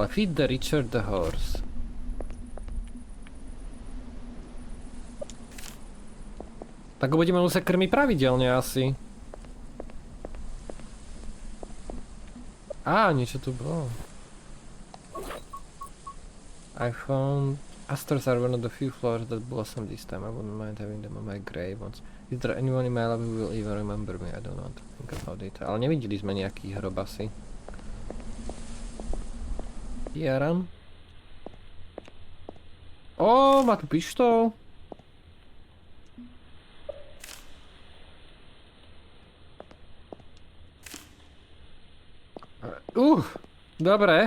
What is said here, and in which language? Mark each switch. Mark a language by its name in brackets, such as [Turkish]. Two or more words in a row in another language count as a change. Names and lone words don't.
[English] Feed the Richard the horse. [Slovak] Tak ho budeme musieť krmiť pravidelne asi. Niečo tu bolo. [English] I found... Asters are one of the few flowers that blossom this time. I wouldn't mind having them on my grave once. Is there anyone in my life who will even remember me? I don't want to think about it. [Slovak] Ale nevideli sme nejaký hrob asi. Jaran. Má tu pištol. Dobre.